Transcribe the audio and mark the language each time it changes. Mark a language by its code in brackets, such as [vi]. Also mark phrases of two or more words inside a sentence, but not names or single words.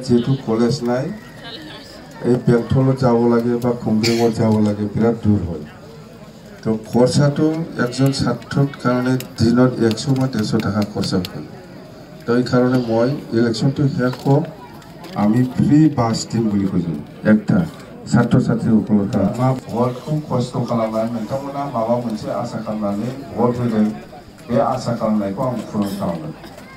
[as] যেহেতু কলেজ নাই এই বেলতলত যাব লাগে বা খুমব্ৰিঙত যাব লাগে বিৰাট দূৰ হয় তো খৰচাটো একজন ছাত্ৰৰ কাৰণে দিনত 100 বা 150 টাকা খৰচা হয় তো এই কাৰণে মই ইলেকশ্যনটো শেষ হোক আমি [en] free bus [as] দিম বুলি কৈছোঁ একটা ছাত্ৰ ছাত্ৰী সকলৰ কাৰণে ভোট খুব কষ্ট [brx] খালামनानै नोंथांमोना माबा मोनसे आसा खालामनानै भोट होदों बे आसा खालामनायखौ आं पूर्ण खालामगोन